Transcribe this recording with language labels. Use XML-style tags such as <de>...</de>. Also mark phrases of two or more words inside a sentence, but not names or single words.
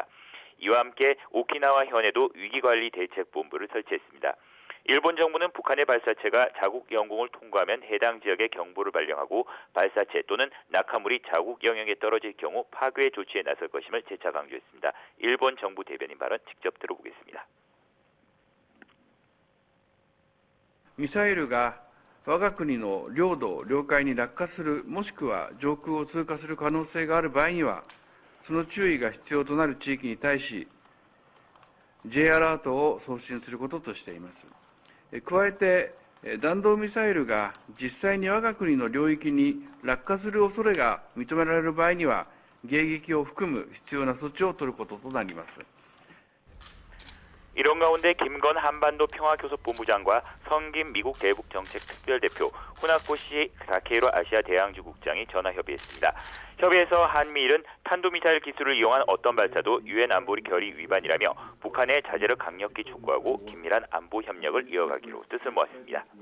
<ko>이와 함께 오키나와 현에도 위기관리 대책본부를 설치했습니다. 일본 정부는 북한의 발사체가 자국 영공을 통과하면 해당 지역에 경보를 발령하고 발사체 또는 낙하물이 자국 영역에 떨어질 경우 파괴 조치에 나설 것임을 재차 강조했습니다. 일본 정부 대변인 발언 직접 들어보겠습니다.</ko> <ja>ミサイルが我が国の領土・領海に落下する、もしくは上空を通過する可能性がある場合には、その注意が必要となる地域に対し、Jアラートを送信することとしています。加えて、弾道ミサイルが実際に我が国の領域に落下する恐れが認められる場合には、迎撃を含む必要な措置を取ることとなります。</ja> <ko>이런 가운데 김건 한반도 평화교섭본부장과 성김 미국 대북정책특별대표, 후나코시 다케이로 아시아 대양주 국장이 전화 협의했습니다. 협의에서 한미일은 탄도미사일 기술을 이용한 어떤 발사도 유엔 안보리 결의 위반이라며 북한의 자제를 강력히 촉구하고 긴밀한 안보 협력을 이어가기로 뜻을 모았습니다.</ko>